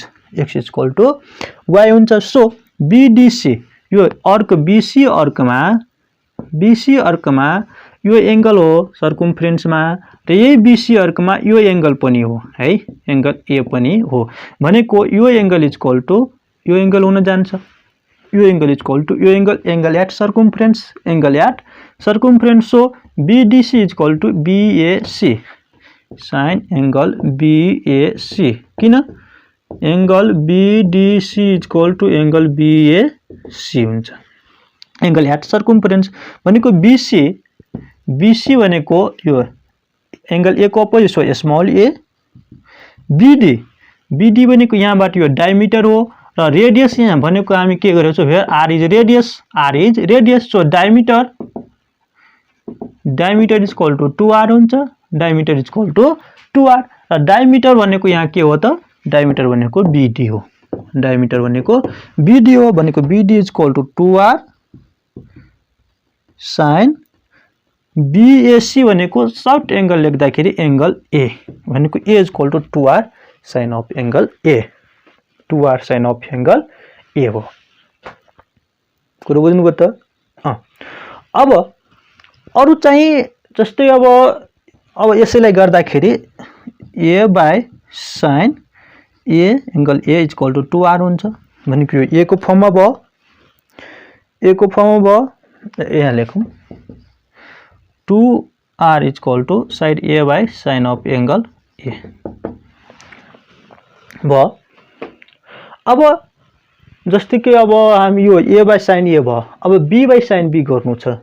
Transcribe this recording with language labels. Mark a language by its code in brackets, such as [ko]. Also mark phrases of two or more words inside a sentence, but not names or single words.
[ne] हुन्छ, सो BDC यो अर्को BC अर्कमा यो एंगल हो सर्कमफ्रेन्समा र यही BC अर्कमा यो एंगल पनि हो है, एंगल A पनि हो भनेको यो एंगल [en] equal to [ne] यो एंगल हुन जान्छ, यो एंगल [en] equal to [ne] यो [en] angle at circumference, [ne] सो [en] BDC equal to BAC sine angle BAC, [ne] किन [en] angle BDC equal to angle BAC [ne] हुन्छ, [en] angle at circumference [ne] भनेको BC भनेको यो एंगल A को अपोजिट हो [en] small a, [ne] BD भनेको यहाँबाट यो डायमिटर हो र रेडियस यहाँ भनेको हामी के गरेको छौं [en] here r is radius, [ne] सो डायमिटर [en] equal to 2r [ne] हुन्छ, [en] diameter equal to 2r [ne] र डायमिटर भनेको यहाँ के हो त, डायमिटर भनेको BD हो, भनेको [en] BD equal to 2r sine BAC [ne] भनेको [en] short angle [ne] लेख्दाखेरि एंगल A भनेको [en] A equal to 2r sine of angle A, 2r sine of angle A [ne] हो। कुरो बुझ्नुभयो त। अब अरु चाहिँ जस्तै अब यसैलाई गर्दाखेरि [en] A by sine A angle A equal to 2r [ne] हुन्छ भनेको यो A को फर्ममा भयो, यहाँ लेखौं [en] 2r equal to sine A by sine of angle A [ne] भयो। अब जस्तै कि अब हामी यो [en] A by sine A [ne] भयो, अब [en] B by sine B [ne] गर्नु